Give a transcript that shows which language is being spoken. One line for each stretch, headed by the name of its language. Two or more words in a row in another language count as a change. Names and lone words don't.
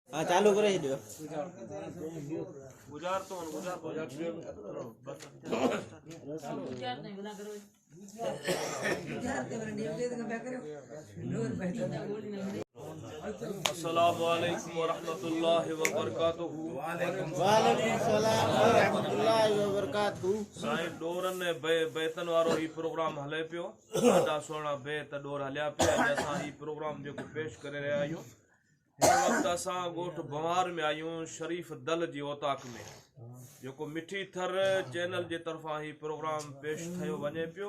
Sindhi: हाँ चालू करे दियो गुजार तो गुजार
Arabic: السلام عليكم ورحمة الله وبركاته. وعليكم السلام ورحمة الله وبركاته.
Sindhi: साईं डोरन ने बेतन वारो ही प्रोग्राम हले पियो। ॾाढा सुहिणा बेत डोर हलिया पिया। असां ही प्रोग्राम जेको पेश करे रहिया आहियूं। हिन वक़्तु असां ॻोठ बंवार में आहियूं शरीफ़ दल जी ओताक में, जेको मिठी थर चैनल जे तरफ़ां ही प्रोग्राम पेश कयो वञे पियो।